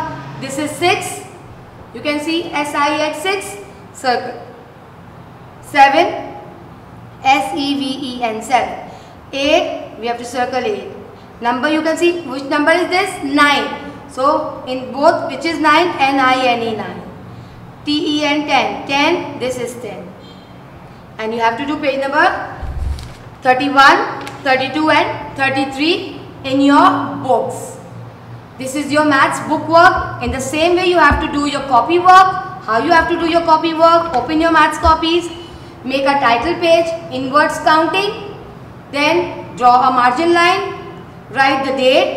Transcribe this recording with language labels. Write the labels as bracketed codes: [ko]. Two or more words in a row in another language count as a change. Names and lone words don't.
[en] This is 6. You can see SIX 6. Circle. 7. SEVEN 7. 8. We have to circle 8. Number you can see. Which number is this? 9. So in both, which is 9? N-I-N-E, 9. T-E-N, 10. 10, this is 10. And you have to do page number 31, 32 and 33 in your books. This is your maths book work. In the same way you have to do your copy work. How you have to do your copy work? Open your maths copies, make a title page, inverse counting, then draw a margin line, write the date.